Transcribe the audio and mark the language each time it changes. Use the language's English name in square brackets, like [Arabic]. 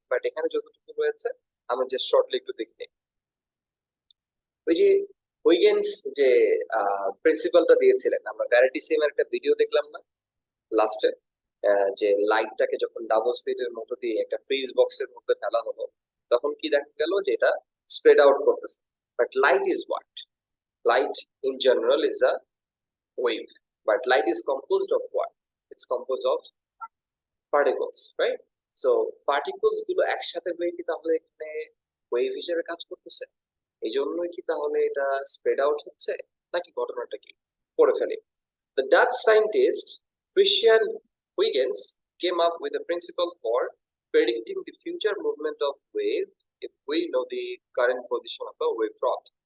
[Bangla] But এখানে যতটুকু রয়েছে আমরা জাস্ট শর্টলি একটু দেখে নিই। ওই যে হুইগেন্স যে প্রিন্সিপালটা দিয়েছিলেন, আমরা ভ্যারাইটি সেমের একটা ভিডিও দেখলাম না লাস্টে, যে লাইটটাকে যখন ডাবল স্লিটের মতো দিয়ে একটা ফ্রিজ বক্সের মধ্যে ফেলা হলো, তখন কি দেখা গেল যে এটা স্প্রেড আউট করতেছে। [English] But light is what? Light in general is a wave, but light is composed of what? It's composed of particles, right? So particles [Bangla] গুলো একসাথে হয়ে কি তাহলে এখানে ওয়েভ হিসেবে কাজ করতেছে? এই জন্যই কি তাহলে এটা স্প্রেড আউট হচ্ছে, নাকি ঘটনাটা কি? পড়ে ফেলি। [English] The Dutch scientist Christian Huygens came up with a principle for predicting the future movement of wave if we know the current position of a wavefront.